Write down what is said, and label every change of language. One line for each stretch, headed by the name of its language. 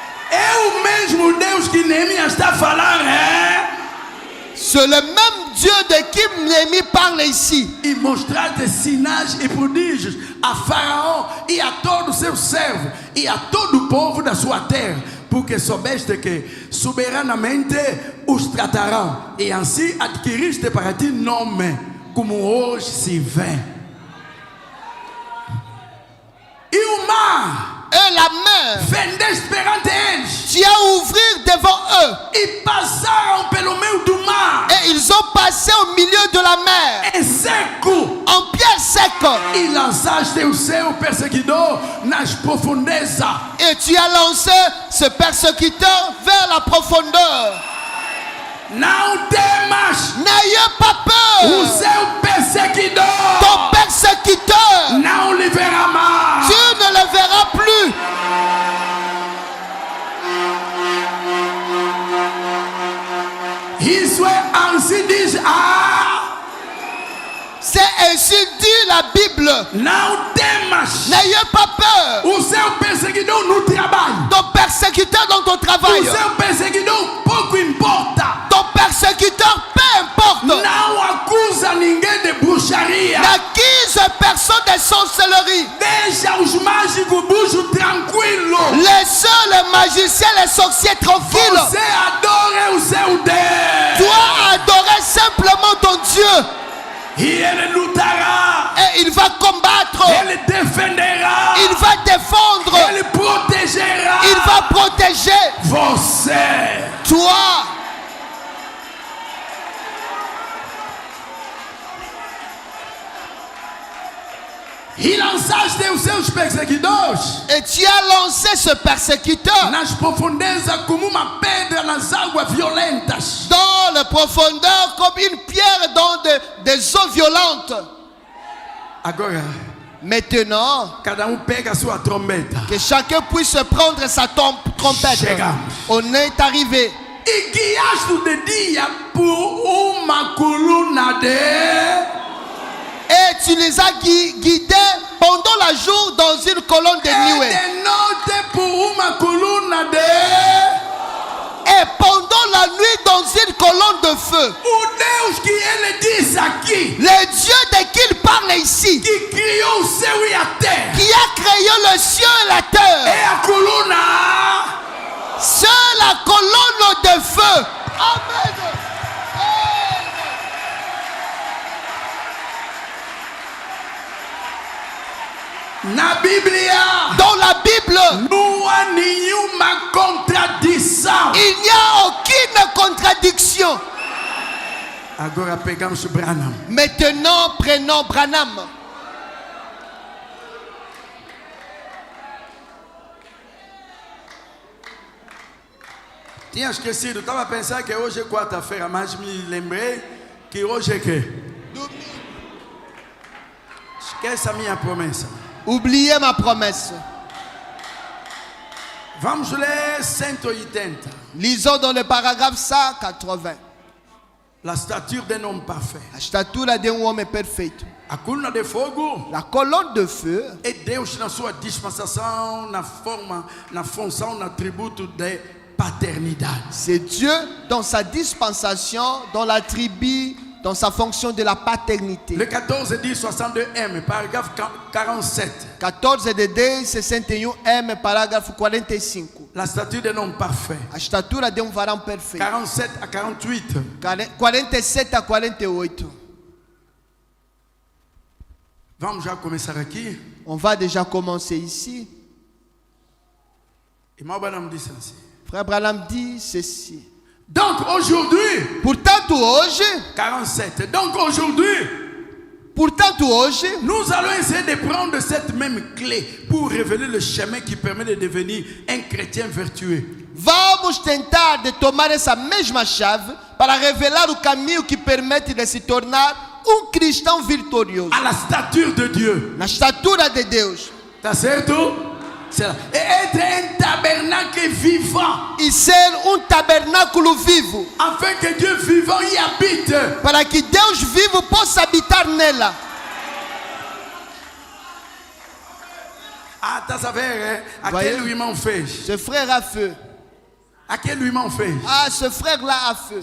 Portuguese: É o mesmo Deus que Neemias está falando,
French: C'est le même Dieu de qui Néhémie parle ici.
Portuguese: E mostrar sinais e prodígios a Faraó e a todos os seus servos e a todo o povo da sua terra, porque soubeste que soberanamente os tratarão e assim adquiriste para ti nome, como hoje se vê. E o mar
French: Et la mer,
Portuguese: fendeste perante eles
French: tu as ouvert devant eux.
Portuguese: e passaram pelo meio do mar
French: Et ils ont passé au milieu de la mer,
Portuguese: em seco.
French: en pierre sec.
Portuguese: E lançaste o seu perseguidor nas profundezas.
French: Et tu as lancé ce persécuteur vers la profondeur.
Portuguese: Não temas,
French: N'ayez pas
Portuguese: o
French: peur.
Portuguese: seu perseguidor
French: Ton persécuteur,
Portuguese: não lhe verá mais.
French: tu ne le verras plus.
Portuguese: Isso é assim diz
French: C'est ainsi dit la Bible.
Portuguese: não temas,
French: N'ayez pas peur.
Portuguese: o seu perseguidor no trabalho.
French: Ton persécuteur dans ton
Portuguese: O
French: travail.
Portuguese: seu perseguidor pouco importa.
French: Ton persécuteur, peu importe.
Portuguese: Não acusa ninguém de bruxaria.
French: N'accuse personne de sorcellerie.
Portuguese: Deixa os mágicos buchos tranquilos.
French: Laissez les magiciens, les sorciers tranquilles.
Portuguese: Você adora o seu Deus.
French: Dois adorer simplement ton Dieu.
Portuguese: E ele lutará.
French: Et il va combattre.
Portuguese: Ele defenderá.
French: Il va défendre.
Portuguese: Ele protegerá.
French: Il va protéger
Portuguese: Você.
French: toi.
Portuguese: E lançaste os seus perseguidores
French: Et tu as lancé ce persécuteur
Portuguese: nas profundezas como uma pedra nas águas violentas.
French: dans les profondeurs comme une pierre dans des eaux violentes.
Portuguese: Agora,
French: Maintenant,
Portuguese: cada pega a sua trombeta.
French: que chacun puisse prendre sa trompette.
Portuguese: Chegamos.
French: On est arrivé.
Portuguese: E guiaste de dia por uma coluna de...
French: Et tu les as guidés pendant la jour dans une colonne de
Portuguese: E
French: nuée.
Portuguese: de noite por uma coluna de...
French: Et pendant la nuit dans une colonne de feu.
Portuguese: O Deus que ele diz aqui,
French: Le Dieu de qui il parle ici,
Portuguese: que criou o céu e a terra,
French: qui a créé le ciel et la terre,
Portuguese: é a coluna.
French: c'est la colonne de feu. Amen.
Portuguese: Na Bíblia,
French: Dans la Bible,
Portuguese: não há nenhuma contradição.
French: il n'y a aucune contradiction.
Portuguese: Agora pegamos Branham.
French: Maintenant, prenons Branham.
Portuguese: Tinha esquecido, estava a pensar que hoje é quarta-feira, mas me lembrei que hoje é que? Esqueça a minha promessa.
French: Oubliez ma promesse.
Portuguese: Vamos ler 180.
French: Lisons dans le paragraphe 180. La stature d'un homme parfait.
Portuguese: A estatura de homem perfeito. A coluna de fogo
French: La colonne de feu
Portuguese: é Deus na sua dispensação, na forma, na função, no atributo de paternidade.
French: c'est Dieu dans sa dispensation, dans la tribu, dans sa fonction de la paternité. Le 14 dit 62M, paragraphe 47.
Portuguese: 14 de 10, 61M, parágrafo 45.
French: La stature d'un homme parfait.
Portuguese: A estatura de varão perfeito.
French: 47 à 48.
Portuguese: 47 a 48. Vamos já começar aqui.
French: On va déjà commencer ici. Et moi, je me dis ceci. Frère Branham dit ceci. Donc aujourd'hui,
Portuguese: Portanto hoje,
French: 47. Donc aujourd'hui,
Portuguese: portanto hoje,
French: nous allons essayer de prendre cette même clé pour révéler le chemin qui permet de devenir un chrétien vertueux.
Portuguese: vamos tentar de tomar essa mesma chave para revelar o caminho que permite de se tornar cristão vitorioso.
French: À la stature de Dieu.
Portuguese: Na estatura de Deus. Tá certo?
French: Et être un tabernacle vivant.
Portuguese: E ser tabernáculo vivo.
French: Afin que Dieu vivant y habite.
Portuguese: Para que Deus vivo possa habitar nela. Ah, tá sabendo, hein? Aquele irmão fez.
French: Ce frère a feu.
Portuguese: Aquele irmão fez.
French: Ah, ce frère-là a feu.